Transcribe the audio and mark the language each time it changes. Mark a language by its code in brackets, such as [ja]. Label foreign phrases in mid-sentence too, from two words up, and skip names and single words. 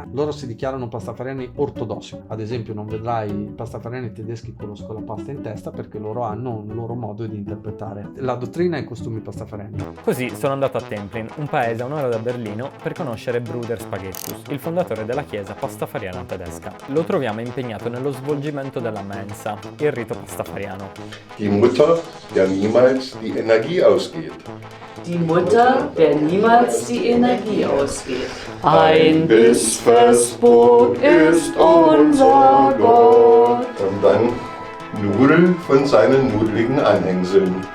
[it] Loro si dichiarano pastafariani ortodossi. Ad esempio non vedrai pastafariani tedeschi con lo scolapasta in testa perché loro hanno un loro modo di interpretare la dottrina e i costumi pastafariani. Così sono andato a Templin, un paese a un'ora da Berlino, per conoscere Bruder Spaghettus, il fondatore della chiesa pastafariana tedesca. Lo troviamo impegnato nello svolgimento della mensa, il rito pastafariano. [de] Die Mutter, der niemals die Energie ausgeht. Die Mutter, der niemals die Energie ausgeht. Ein Bissfestbrot ist unser Gott. Und dann Nudeln von seinen nudeligen Anhängseln.